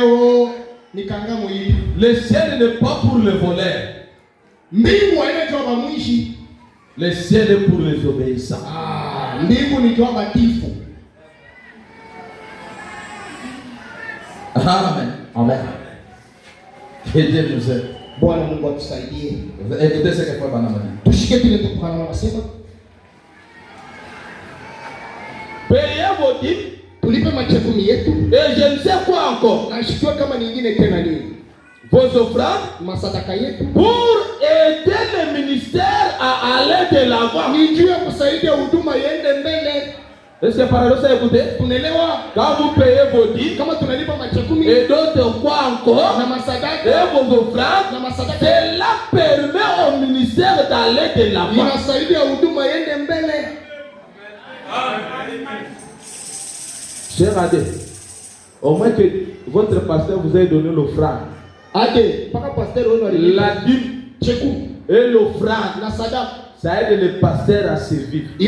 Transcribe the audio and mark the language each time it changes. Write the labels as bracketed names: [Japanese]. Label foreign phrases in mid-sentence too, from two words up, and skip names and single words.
[French] Le ciel n'est pas pour les voleurs. Le ciel est pour les obéissants. Amen. Amen. Que Dieu nous aide. [Swahili] Bwana Mungu atusaidie. [French] Écoutez ce que Papa m'a dit. [Swahili] Tushike kile tukana wanasema. [French] Payez vos dîmes. [Swahili] Tulipe machekumi yetu. [French] Et je ne sais quoi encore. [Swahili] Na shikwa kama nyingine tena nini? [French] Vos offrandes. [Swahili] Masadaka yetu. [French] Pour aider le ministère à aller de l'avant. [Swahili] Nijue kusaidia huduma iende mbele. [French] Est-ce que par exemple, écoutez, quand vous payez vos dîmes, et d'autres quoi encore, et vos offrandes, cela permet au ministère d'aller de l'avant. Cher Adé, au moins que votre pasteur vous ait donné l'offrande, la dîme et l'offrande, ça aide le pasteur à survivre.